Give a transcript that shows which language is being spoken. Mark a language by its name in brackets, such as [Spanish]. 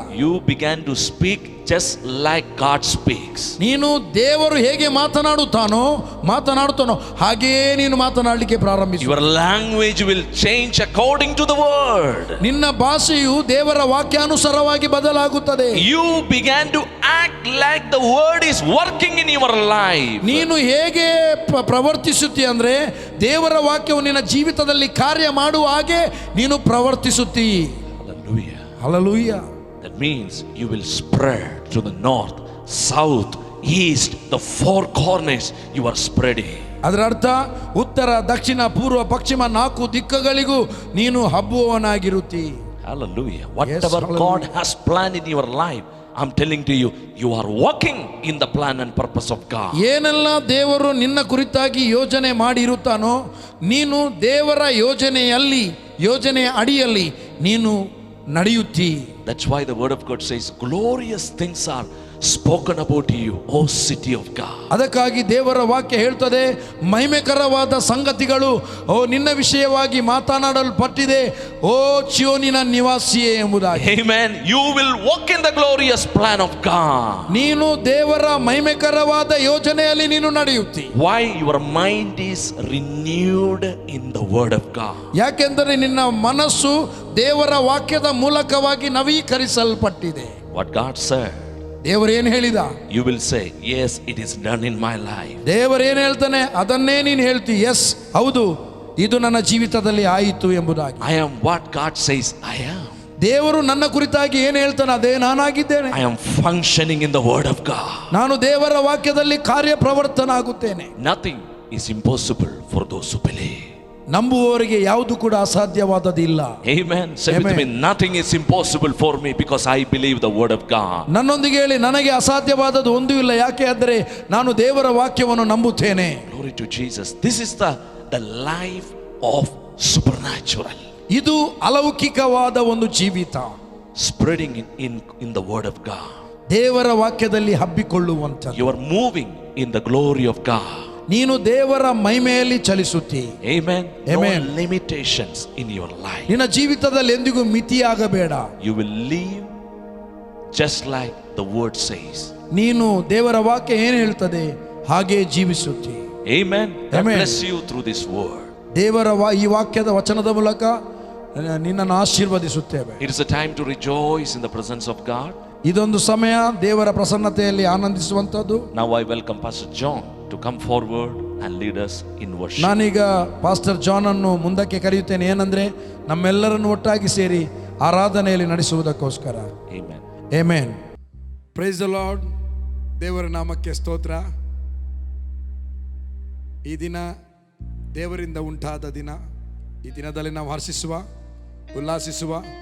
[English] You began to speak just like God speaks. [Kannada] ನೀನು ದೇವರು ಹೇಗೆ ಮಾತನಾಡುತ್ತಾನೋ ಹಾಗೆಯೇ ನೀನು ಮಾತನಾಡಲಿಕ್ಕೆ ಪ್ರಾರಂಭಿಸು. [English] Your language will change according to the word. [Kannada] ನಿನ್ನ ಭಾಷೆಯು ದೇವರ ವಾಕ್ಯಾನುಸಾರವಾಗಿ ಬದಲಾಗುತ್ತದೆ. [English] You began to act like the word is working in your life. [Kannada] ನೀನು ಹೇಗೆ ಪ್ರವರ್ತಿಸುತ್ತಿ ಅಂದ್ರೆ, ದೇವರ ವಾಕ್ಯವು ನಿನ್ನ ಜೀವಿತದಲ್ಲಿ ಕಾರ್ಯ ಮಾಡುವ ಹಾಗೆ ನೀನು ಪ್ರವರ್ತಿಸುತ್ತಿ. [English] Hallelujah. [Kannada] Hallelujah. [English] That means you will spread to the north, south, east, the four corners you are spreading. [Kannada] ಅದರ ಅರ್ಥ, ಉತ್ತರ, ದಕ್ಷಿಣ, ಪೂರ್ವ, ಪಶ್ಚಿಮ 4 ದಿಕ್ಕುಗಳಿಗೂ ನೀನು ಹಬ್ಬುವವನಾಗಿರುತ್ತಿ. [English] Hallelujah. Whatever hallelujah. God has planned in your life, I'm telling to you, you are walking in the plan and purpose of God. [Kannada] ಏನೆಲ್ಲ ದೇವರು ನಿನ್ನ ಕುರಿತಾಗಿ ಯೋಜನೆ ಮಾಡಿರುತ್ತಾನೋ, ನೀನು ದೇವರ ಯೋಜನೆಯ ಅಡಿಯಲ್ಲಿ ನೀನು ನಡೆಯುತ್ತಿ. [English] That's why the word of God says, glorious things are spoken about you, O city of God. [Kannada] ಅದಕ್ಕಾಗಿ ದೇವರ ವಾಕ್ಯ ಹೇಳ್ತದೆ, ಮಹಿಮೆಕರವಾದ ಸಂಗತಿಗಳು ನಿನ್ನ ವಿಷಯವಾಗಿ ಮಾತನಾಡಲ್ಪಟ್ಟಿದೆ, ಓ ಚಿಯೋನಿನ ನಿವಾಸಿಯೇ ಎಂಬುದಾಗಿ. [English] Amen. You will walk in the glorious plan of God. [Kannada] ನೀನು ದೇವರ ಮಹಿಮೆಕರವಾದ ಯೋಜನೆಯಲ್ಲಿ ನೀನು ನಡೆಯುತ್ತಿ. [English] Why? Your mind is renewed in the word of God. [Kannada] ಯಾಕೆಂದರೆ ನಿನ್ನ ಮನಸ್ಸು ದೇವರ ವಾಕ್ಯದ ಮೂಲಕವಾಗಿ ನವೀಕರಿಸಲ್ಪಟ್ಟಿದೆ. [English] What God said, [Kannada] ದೇವರು ಏನು ಹೇಳಿದ, [English] you will say, yes, it is done in my life. [Kannada] ದೇವರು ಏನು ಹೇಳ್ತಾನೆ ಅದನ್ನೇ ನೀನು ಹೇಳ್ತಿ. ಎಸ್, ಹೌದು, ಇದು ನನ್ನ ಜೀವಿತದಲ್ಲಿ ಆಯಿತು ಎಂಬುದಾಗಿ. [English] I am what God says I am. [Kannada] ದೇವರು ನನ್ನ ಕುರಿತಾಗಿ ಏನು ಹೇಳ್ತಾನೆ ಅದೇ ನಾನಾಗಿದ್ದೇನೆ. [English] I am functioning in the word of God. [Kannada] ನಾನು ದೇವರ ವಾಕ್ಯದಲ್ಲಿ ಕಾರ್ಯಪ್ರವರ್ತನಾಗುತ್ತೇನೆ. [English] Nothing is impossible for those who believe. [Kannada] ನಂಬುವವರಿಗೆ ಯಾವುದು ಕೂಡ ಅಸಾಧ್ಯವಾದದಿಲ್ಲ. [English] Amen. Say with me, nothing is impossible for me because I believe the word of God. [Kannada] ನನ್ನೊಂದಿಗೆ ಹೇಳಿ, ನನಗೆ ಅಸಾಧ್ಯವಾದದ್ದು ಒಂದೂ ಇಲ್ಲ, ಯಾಕೆ ಅಂದರೆ ನಾನು ದೇವರ ವಾಕ್ಯವನ್ನು ನಂಬುತ್ತೇನೆ. [English] Glory to Jesus. This is the life of supernatural. [Kannada] ಇದು ಅಲೌಕಿಕವಾದ ಒಂದು ಜೀವಿತ. [English] Spreading in the word of God. [Kannada] ದೇವರ ವಾಕ್ಯದಲ್ಲಿ ಹಬ್ಬಿಕೊಳ್ಳುವಂತ. [English] You are moving in the glory of God. [Kannada] ನೀನು ದೇವರ ಮಹಿಮೆಯಲ್ಲಿ ಚಲಿಸುತ್ತಿ. [English] Amen. Amen. No limitations in your life. [Kannada] ನಿನ್ನ ಜೀವಿತದಲ್ಲಿ ಎಂದಿಗೂ ಮಿತಿಯಾಗಬೇಡ. [English] You will live just like the word says. [Kannada] ನೀನು ದೇವರ ವಾಕ್ಯ ಏನು ಹೇಳ್ತದೆ ಹಾಗೆ ಜೀವಿಸುತ್ತಿ. [English] Amen. God Amen. bless you through this word. [Kannada] ದೇವರ ಈ ವಾಕ್ಯದ ವಚನದ ಮೂಲಕ ನಿನ್ನನ್ನು ಆಶೀರ್ವದಿಸುತ್ತೇವೆ. [English] It is a time to rejoice in the presence of God. [Kannada] ಇದೊಂದು ಸಮಯ ದೇವರ ಪ್ರಸನ್ನತೆಯಲ್ಲಿ ಆನಂದಿಸುವಂತದ್ದು. [English] Now I welcome Pastor John to come forward and lead us in worship. [Kannada] ನಾನೀಗ ಪಾಸ್ಟರ್ ಜಾನ್ ಅನ್ನು ಮುಂದಕ್ಕೆ ಕರೆಯುತ್ತೇನೆ. ಏನಂದ್ರೆ ನಮ್ಮೆಲ್ಲರನ್ನು ಒಟ್ಟಾಗಿ ಸೇರಿ ಆರಾಧನೆಯಲ್ಲಿ ನಡೆಸುವುದಕ್ಕೋಸ್ಕರ. [English] Amen. [Kannada] Amen. [English] Praise the Lord. [Kannada] ದೇವರ ನಾಮಕ್ಕೆ ಸ್ತೋತ್ರ. ಈ ದಿನ ದೇವರಿಂದ ಉಂಟಾದ ದಿನ. ಈ ದಿನದಲ್ಲಿ ನಾವು ಹರ್ಷಿಸುವ, ಉಲ್ಲಾಸಿಸುವ.